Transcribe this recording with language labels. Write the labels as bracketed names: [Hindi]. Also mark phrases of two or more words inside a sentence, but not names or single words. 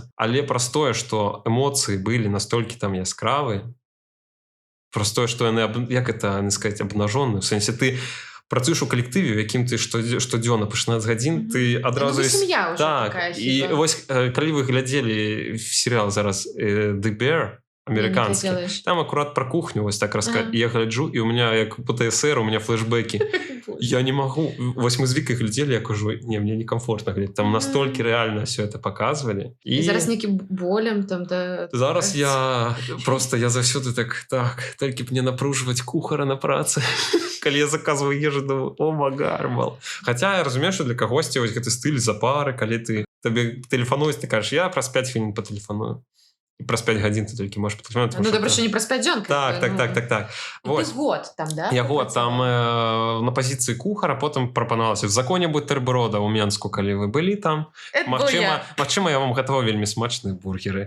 [Belarusian] Але праз тое, што эмоцыі былі настолькі там яскравыя, праз тое, што яны, як это, не сказаць, абнажоныя. В сэнсе, ты працуеш у калектыве, у якім ты штодзённа па 16 гадзін, ты адразу... Ну, сям'я ўжо такая. І вось, калі вы глядзелі серыял зараз «The Bear», [Russian] американский. Там аккурат про кухню вось так рассказать. Я гляджу, и у меня, як ПТСР, у меня флешбеки. Я не могу. [Belarusian] Вось мы з Викой глядели, я кажу, [Russian] не, мне некомфортно глядеть. Там настолько реально все это показывали. И зараз неким болем там, да... [Belarusian] Зараз я заўсёды так, толькі б не напруживать кухара на працы. Калі я заказываю ежу, думаю, о, магармал. Хотя я разумею, что для кагосьці вось гэты стыль запары, калі табе тэлефануюць, ты кажаш, я праз 5 хвілін патэлефаную. І праз 5 гадзін ты толькі можаш патэлефанаваць. Ну, добра, што не праз 5 дзён. Так. Ты год там, да? Я год там на пазіцыі кухара, потым прапанавалася. В законе бутерброда ў Менску, калі вы былі там. Магчыма, я вам гатаваў вельмі смачныя бургеры.